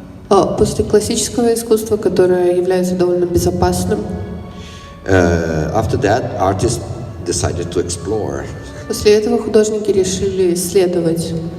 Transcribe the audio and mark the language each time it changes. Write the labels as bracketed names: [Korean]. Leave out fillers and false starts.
[Russian] После классического искусства, которое является довольно безопасным, [English] after that, artists decided to explore. [Russian] после этого художники решили исследовать.